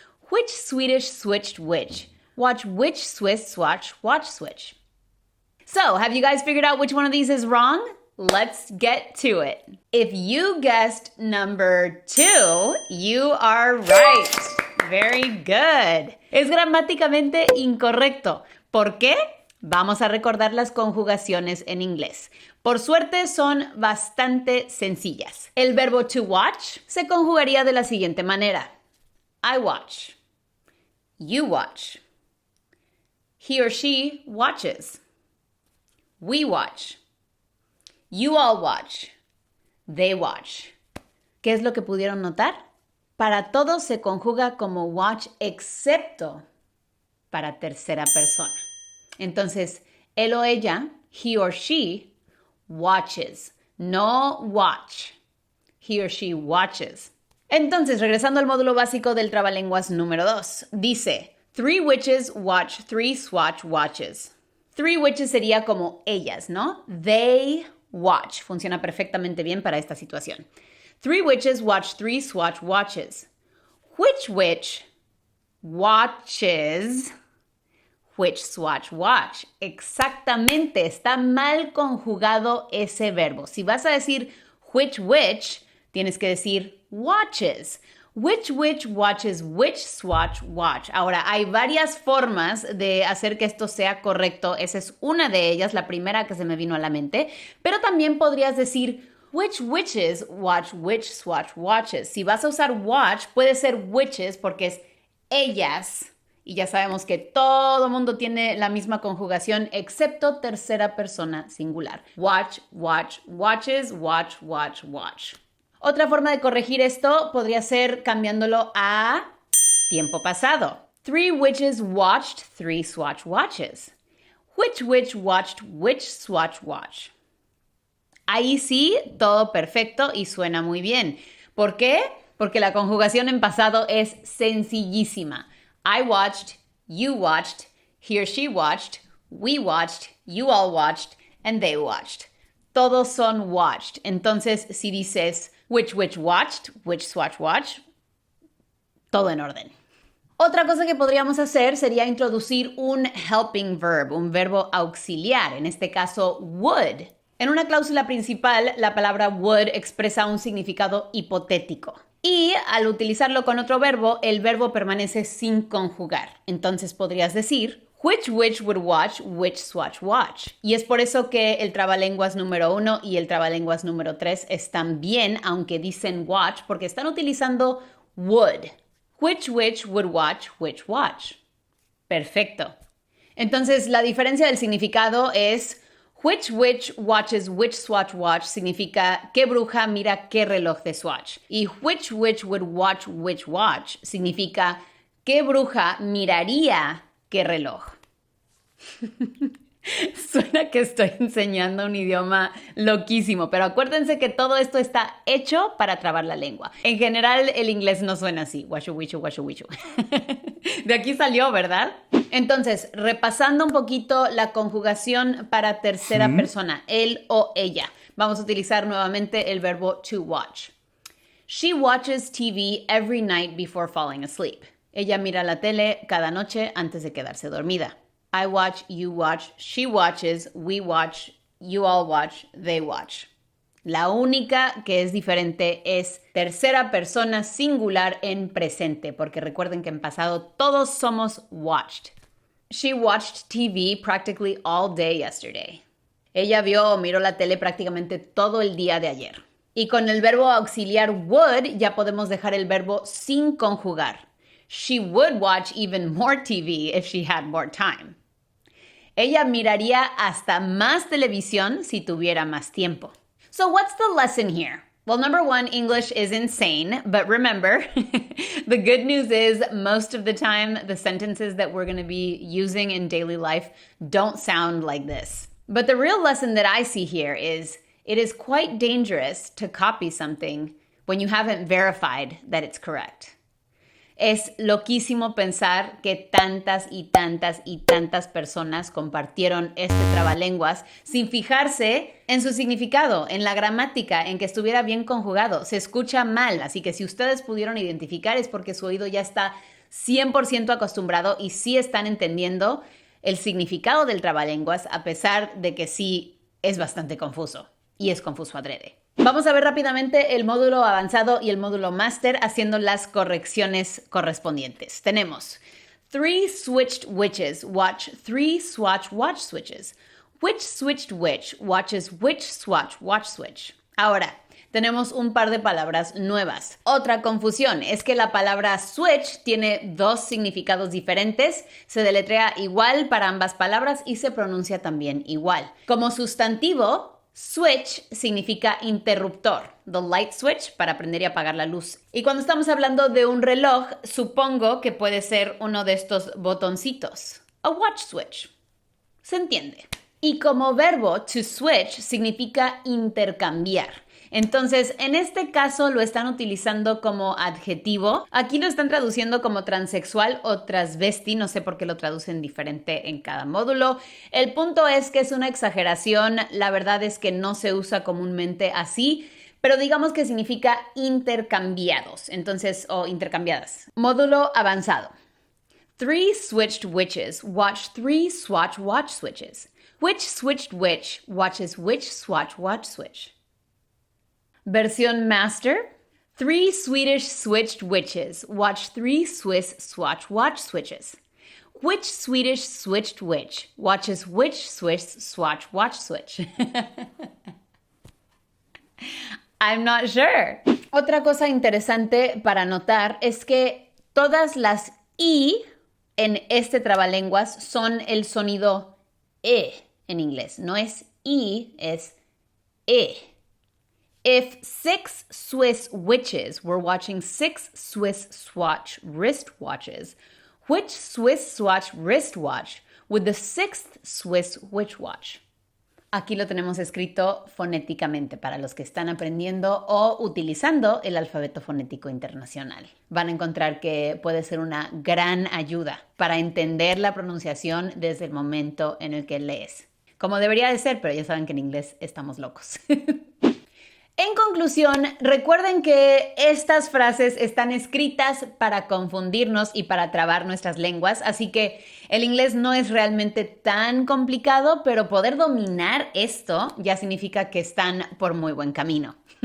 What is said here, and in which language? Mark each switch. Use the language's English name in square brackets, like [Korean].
[English] Which Swedish switched witch watch which Swiss swatch watch switch? So, have you guys figured out which one of these is wrong? Let's get to it. If you guessed number 2, you are right. Very good. [Spanish] Es gramáticamente incorrecto. ¿Por qué? Vamos a recordar las conjugaciones en inglés. Por suerte son bastante sencillas. El verbo to watch se conjugaría de la siguiente manera. [English] I watch. You watch. He or she watches. We watch. You all watch. They watch. [Spanish] ¿Qué es lo que pudieron notar? Para todos se conjuga como watch excepto para tercera persona. Entonces, él o ella, [English] he or she, watches. No watch. He or she watches. [Spanish] Entonces, regresando al módulo básico del trabalenguas número 2, dice, [English] 3 witches watch 3 swatch watches. [Spanish] 3 witches sería como ellas, ¿no? [English] They watch. [Spanish] Funciona perfectamente bien para esta situación. [English] Three witches watch three swatch watches. Which witch watches which swatch watch? [Spanish] Exactamente, está mal conjugado ese verbo. Si vas a decir which witch, tienes que decir watches. [English] Which witch watches which swatch watch? [Spanish] Ahora, hay varias formas de hacer que esto sea correcto. Esa es una de ellas, la primera que se me vino a la mente. Pero también podrías decir [English] which witches watch which swatch watches. [Spanish] Si vas a usar watch, puede ser witches porque es ellas. Y ya sabemos que todo mundo tiene la misma conjugación, excepto tercera persona singular. [English] Watch, watch, watches, watch, watch, watch. [Spanish] Otra forma de corregir esto podría ser cambiándolo a tiempo pasado. [English] Three witches watched three swatch watches. Which witch watched which swatch watch? [Spanish] Ahí sí, todo perfecto y suena muy bien. ¿Por qué? Porque la conjugación en pasado es sencillísima. [English] I watched, you watched, he or she watched, we watched, you all watched, and they watched. [Spanish] Todos son watched. Entonces, si dices [English] which witch watched, which swatch watch, [Spanish] todo en orden. Otra cosa que podríamos hacer sería introducir un helping verb, un verbo auxiliar, en este caso would. En una cláusula principal, la palabra would expresa un significado hipotético. Y al utilizarlo con otro verbo, el verbo permanece sin conjugar. Entonces podrías decir, [English] which witch would watch which swatch watch? [Spanish] Y es por eso que el trabalenguas número 1 y el trabalenguas número 3 están bien, aunque dicen watch, porque están utilizando would. [English] Which witch would watch which watch? [Spanish] Perfecto. Entonces, la diferencia del significado es [English] which witch watches which swatch watch [Spanish] significa qué bruja mira qué reloj de swatch. Y [English] which witch would watch which watch [Spanish] significa qué bruja miraría qué reloj. Suena que estoy enseñando un idioma loquísimo, pero acuérdense que todo esto está hecho para trabar la lengua. En general, el inglés no suena así. Washu, wishu, washu, wishu. De aquí salió, ¿verdad? Entonces, repasando un poquito la conjugación para tercera persona, él o ella. Vamos a utilizar nuevamente el verbo to watch. [English] She watches TV every night before falling asleep. [Spanish] Ella mira la tele cada noche antes de quedarse dormida. [English] I watch, you watch, she watches, we watch, you all watch, they watch. [Spanish] La única que es diferente es tercera persona singular en presente, porque recuerden que en pasado todos somos watched. [English] She watched TV practically all day yesterday. [Spanish] Ella vio o miró la tele prácticamente todo el día de ayer. Y con el verbo auxiliar would ya podemos dejar el verbo sin conjugar. [English] She would watch even more TV if she had more time. [Spanish] Ella miraría hasta más televisión si tuviera más tiempo. [English] So what's the lesson here? Well, number one, English is insane, but remember, the good news is most of the time, the sentences that we're going to be using in daily life don't sound like this. But the real lesson that I see here is it is quite dangerous to copy something when you haven't verified that it's correct. [Spanish] Es loquísimo pensar que tantas y tantas y tantas personas compartieron este trabalenguas sin fijarse en su significado, en la gramática, en que estuviera bien conjugado. Se escucha mal, así que si ustedes pudieron identificar es porque su oído ya está 100% acostumbrado y sí están entendiendo el significado del trabalenguas, a pesar de que sí es bastante confuso y es confuso adrede. Vamos a ver rápidamente el módulo avanzado y el módulo máster haciendo las correcciones correspondientes. Tenemos [English] three switched witches watch three swatch watch switches. Which switched witch watches which swatch watch switch. [Spanish] Ahora, tenemos un par de palabras nuevas. Otra confusión es que la palabra switch tiene dos significados diferentes, se deletrea igual para ambas palabras y se pronuncia también igual. Como sustantivo, switch significa interruptor, [English] the light switch, [Spanish] para prender y apagar la luz. Y cuando estamos hablando de un reloj, supongo que puede ser uno de estos botoncitos, [English] a watch switch. [Spanish] ¿Se entiende? Y como verbo, to switch significa intercambiar. Entonces, en este caso lo están utilizando como adjetivo. Aquí lo están traduciendo como transexual o transvesti. No sé por qué lo traducen diferente en cada módulo. El punto es que es una exageración. La verdad es que no se usa comúnmente así, pero digamos que significa intercambiados, entonces, o intercambiadas. Módulo avanzado. [English] 3 switched witches watch 3 swatch watch switches. Which switched which watches which swatch watch switch. [Spanish] Versión master. [English] 3 Swedish switched witches watch 3 Swiss swatch watch switches. Which Swedish switched which watches which Swiss swatch watch switch. I'm not sure. [Spanish] Otra cosa interesante para notar es que todas las I en este trabalenguas son el sonido E en inglés. No es I, es E. [English] If 6 Swiss witches were watching 6 Swiss swatch wristwatches, which Swiss swatch wristwatch would the 6th Swiss witch watch? [Spanish] Aquí lo tenemos escrito fonéticamente para los que están aprendiendo o utilizando el alfabeto fonético internacional. Van a encontrar que puede ser una gran ayuda para entender la pronunciación desde el momento en el que lees. Como debería de ser, pero ya saben que en inglés estamos locos. En conclusión, recuerden que estas frases están escritas para confundirnos y para trabar nuestras lenguas, así que el inglés no es realmente tan complicado, pero poder dominar esto ya significa que están por muy buen camino.